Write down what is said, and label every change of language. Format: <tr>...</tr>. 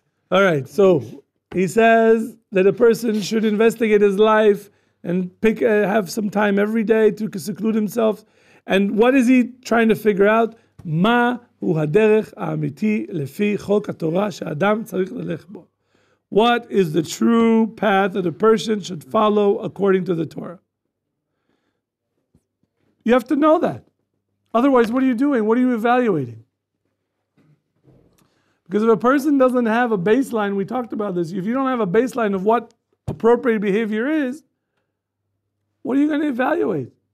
<en>All right. So he says that a person should investigate his life and have some time every day to seclude himself. And what is he trying to figure out?</en> <he>מה הוא הדרך האמיתי לפי חוק התורה שהאדם צריך ללך בו?</he> <en>What is the true path that a person should follow according to the Torah? You have to know that. Otherwise, what are you doing? What are you evaluating? Because if a person doesn't have a baseline, we talked about this, if you don't have a baseline of what appropriate behavior is, what are you going to evaluate?</en>